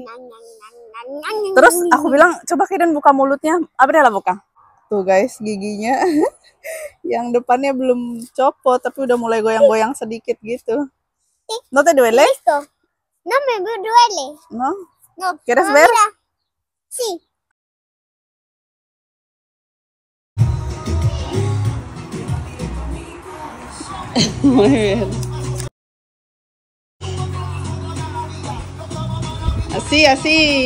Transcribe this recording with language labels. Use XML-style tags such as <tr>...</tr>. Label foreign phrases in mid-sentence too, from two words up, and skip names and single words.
<id>Terus aku bilang, coba Kaiden buka mulutnya. Apa dia lah buka? Tuh guys, giginya yang depannya belum copot tapi udah mulai goyang-goyang sedikit gitu.</id> <es>¿No te duele? No me duele. ¿No? No. ¿Quieres ver? Mira. Sí. Muy bien. Así, así.</es>